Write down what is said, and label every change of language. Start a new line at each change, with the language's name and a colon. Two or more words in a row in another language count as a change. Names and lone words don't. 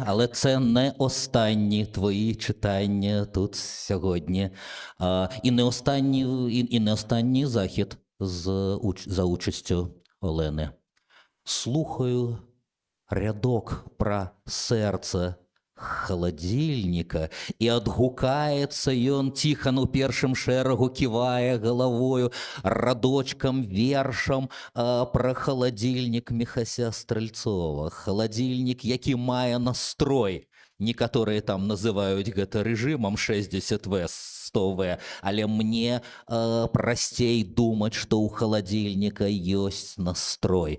Ukrainian: Але це не останні твої читання тут сьогодні. І не останній захід за участю Олени. Слухаю рядок про серце холодильника,
Belarusian: і адгукаецца ён ціхан у першым шэрагу, ківае галавою радочкам, вершам
Ukrainian: про холодильник
Belarusian: Міхася Стрэльцова.
Ukrainian: Холодильник, які мае настрой.
Belarusian: Некаторыя там называюць гэта рэжымам 60В, 100В, але мне прасцей думаць, што ў халадзільніка ёсць настрой.